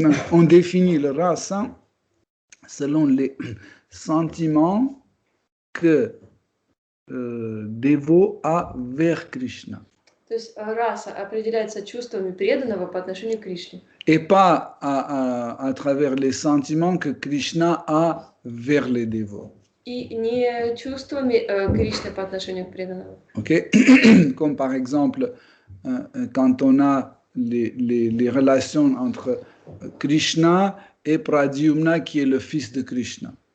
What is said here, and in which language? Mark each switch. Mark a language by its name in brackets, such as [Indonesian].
[French] On définit le rasa selon les sentiments que dévot a vers Krishna. [Russian] То есть раса определяется чувствами преданного по отношению к Кришне. [French] Et pas à travers les sentiments que Krishna a vers les dévots. [Russian] И не чувствами Кришны по отношению к преданному. Okay? [French] Comme par exemple, quand on a les relations entre Krishna et Pradyumna, qui est le fils de Krishna.